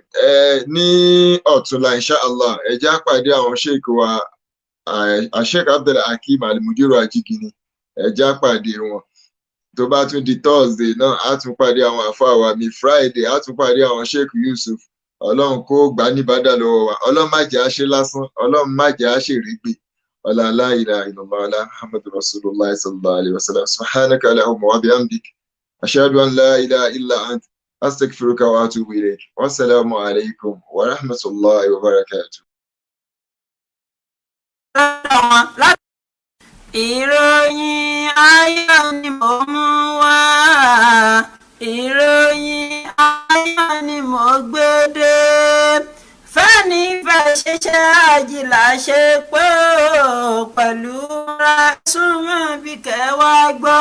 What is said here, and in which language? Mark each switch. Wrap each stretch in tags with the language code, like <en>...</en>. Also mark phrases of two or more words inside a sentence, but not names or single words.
<yo>Ní ọ̀túnla</yo> <ar>إن شاء الله</ar> <yo>ẹ jẹ́ á pàdé àwọn sheik wa Sheikh Abdul Hakeem Al-Mudiru Ajigini, ẹ jẹ́ á pàdé wọn. Tó bá tún di Thursday náà á tún pàdé àwọn àfáà wa mi, Friday á tún pàdé àwọn Sheikh Yusuf. Ọlọ́run kó gbà ní bàdà lọ́wọ́ wa, ọlọ́run má jẹ́ á ṣe lásán, ọlọ́run má jẹ́ á ṣe régbè.</yo> <ar>لا إله إلا الله محمد رسول الله صلى الله عليه وسلم. سبحانك اللهم وبحمدك أشهد أن لا إله إلا أنت أستغفرك وأتوب إليك. والسلام عليكم ورحمة الله وبركاته.</ar> <yo>Ìròyìn ayọ̀ ni mo mú wá, ìròyìn ayọ̀ ni mo gbé dé. Fẹ́ni fẹ́ ṣiṣẹ́ àjìlá ṣe pé pẹ̀lú ra súnmọ́ bí kẹwàá gbọ́.</yo>